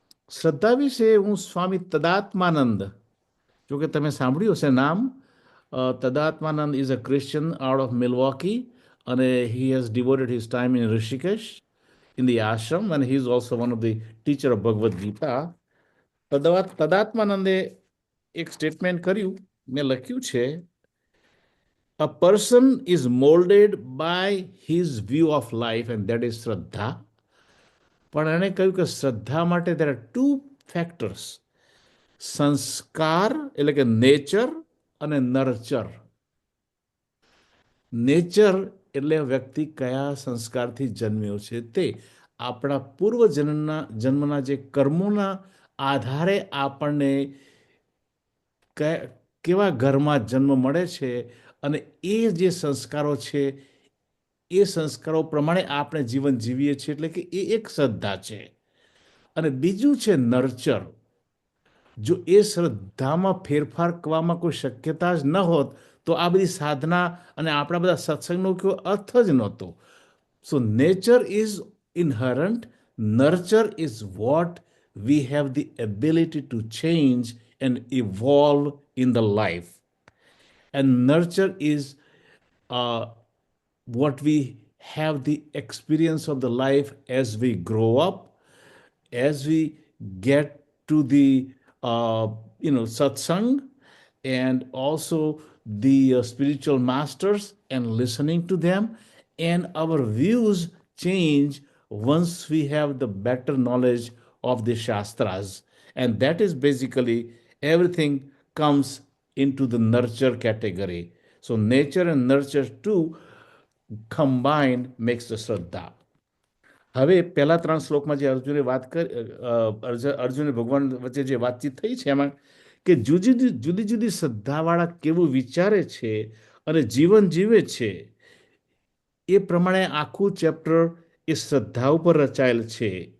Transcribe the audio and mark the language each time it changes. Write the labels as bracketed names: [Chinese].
[Gujarati] શ્રદ્ધા વિશે હું સ્વામી તદાત્માનંદ, જો કે તમે સાંભળ્યું હશે નામ. [English] Tadatmananda is a Christian out of Milwaukee, અને he has devoted his time in Rishikesh in the ashram, and he is also one of the teacher of Bhagavad Gita. [Gujarati] તદાત્માનંદે એક સ્ટેટમેન્ટ કર્યું, મેં લખ્યું છે, [English] a person is molded by his view of life and that is shraddha. [Gujarati] પણ એણે કહ્યું કે શ્રદ્ધા માટે [English] there are two factors: [Gujarati] સંસ્કાર એટલે કે નેચર અને નર્ચર. નેચર એટલે વ્યક્તિ કયા સંસ્કારથી જન્મ્યો છે તે. આપણા પૂર્વ જન્મના જે કર્મોના આધારે આપણને કેવા ઘરમાં જન્મ મળે છે, અને એ જે સંસ્કારો છે એ સંસ્કારો પ્રમાણે આપણે જીવન જીવીએ છીએ. એટલે કે એ એક શ્રદ્ધા છે. અને બીજું છે નર્ચર. જો એ શ્રદ્ધામાં ફેરફાર કરવામાં કોઈ શક્યતા જ ન હોત તો આ બધી સાધના અને આપણા બધા સત્સંગનો કોઈ અર્થ જ નહોતો. [English] So nature is inherent, nurture is what we have the ability to change and evolve in the life. And nurture is uh, what we have the experience of the life as we grow up, as we get to the satsang, and also the spiritual masters and listening to them, and our views change once we have the better knowledge of the shastras. And that is basically everything comes into the nurture category. So nature and nurture two combined makes the shraddha. [Gujarati] હવે પહેલા 3 શ્લોકમાં જે અર્જુને વાત કરી, અર્જુને ભગવાન વચ્ચે જે વાતચીત થઈ છે એમાં કે જુદી જુદી જુદી શ્રદ્ધાવાળા કેવું વિચારે છે અને જીવન જીવે છે, એ પ્રમાણે આખું ચેપ્ટર એ શ્રદ્ધા ઉપર રચાયેલ છે.